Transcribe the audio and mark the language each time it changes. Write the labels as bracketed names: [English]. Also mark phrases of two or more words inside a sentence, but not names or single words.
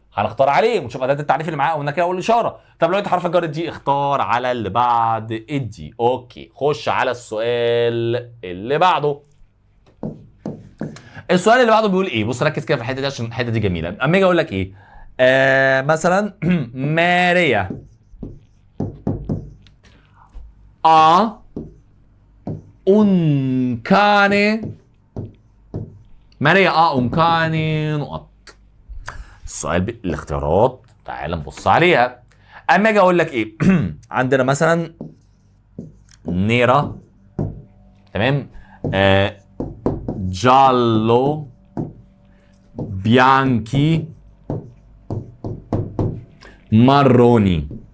[Arabic] هنختار عليه ونشوف اداه التعريف اللي معاه قلنا كده والاشاره. طب لو انت حرف الجر دي اختار على اللي بعد الدي. اوكي، خش على السؤال اللي بعده. السؤال اللي بعده بيقول ايه؟ بص ركز كده في الحته دي عشان الحته دي جميله. اما اجي اقول لك ايه مثلا ماريا [Italian] un cane. [Arabic] ماريا [Italian] un cane [Arabic] نقط. السؤال الاختيارات تعال نبص عليها. اما اجي اقول لك ايه عندنا مثلا نيرا، تمام، [Italian] giallo, bianchi, marroni.